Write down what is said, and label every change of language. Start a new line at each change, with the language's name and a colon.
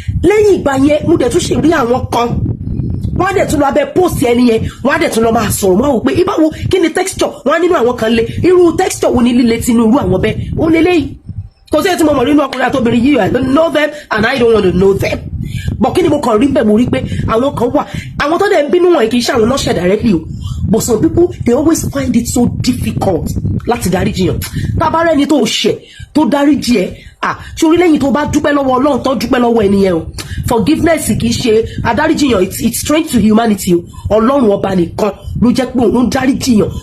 Yoruba: Lẹ́yìn ìgbà yẹn mo dẹ̀ tún ṣe rí àwọn kan, wọ́n á dẹ̀ tún lọ abẹ́ post ẹni yẹn, wọ́n á dẹ̀ tún lọ máa sọ̀rọ̀ wọ́n á wò pé ìbáwo kí ni texture, wọ́n á nínú àwọn kan le, irú texture wo ni líle tinú irú àwọn bẹ́ẹ̀ ó lélẹ́yìí. Kò sí ètò mo mọ̀ nínú ọkùnrin àtobìnrin yìí,
English: I don't know them and I don't want to know them.
Yoruba: But kí ni mo kàn rí bẹ́ẹ̀, mo rí pé àwọn kan wà, àwọn tó dẹ̀ ń bínú wọn kì í ṣe àwọn náà ṣẹ̀ directly o.
English: But some people, they always find it so difficult
Yoruba: láti dáríjì yàn. Tá bá rẹ́ni tó ṣẹ̀ tó dáríjì ẹ̀, ṣorí lẹ́yìn tó bá dúpẹ́ lọ́wọ́ Ọlọ́run tó dúpẹ́ lọ́wọ́ ẹnìyẹn o. Forgiveness kì í ṣe adáríjì yàn,
English: it's strange to humanity o.
Yoruba: Ọlọ́run ọba nìkan ló jẹ́ pé òun dáríjì yàn.